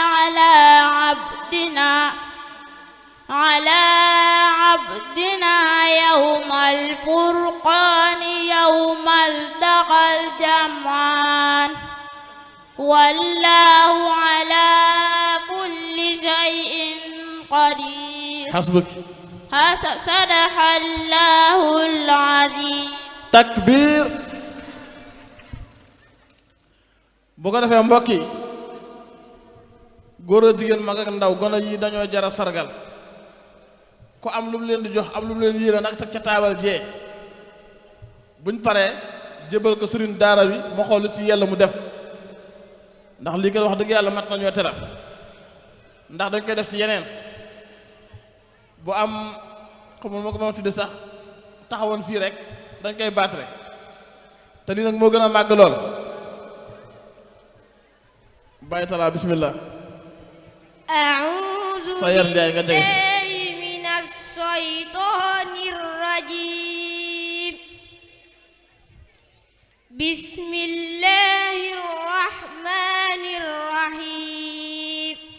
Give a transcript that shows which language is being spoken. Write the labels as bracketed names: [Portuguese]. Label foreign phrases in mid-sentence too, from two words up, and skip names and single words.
[Arabic] على عبدنا يوم الفرقان يوم التقى الجمعان والله على كل شيء قدير. حسبك. صدق الله العظيم. takbir. [Wolof] bu ko defee mbokk yi góor a jigéen mag ak ndaw gone yi dañoo jara sargal ku am lu mu leen di jox am lu mu leen yéene nag teg ca taabal jee buñ paree jébal ko sëriñ daara bi mu xool lu ci yàlla mu def ndax lii kat wax dëgg yàlla mat nañoo teral ndax dañ koy def ci yeneen bu am xamul ma ko ma tudde sax taxawoon fii rek dañ koy baatre te lii nag moo gën a màgg lool. Baye Talla bismillah. [Arabic] أعوذ بالله من الشيطان الرجيم. بسم الله الرحمن الرحيم.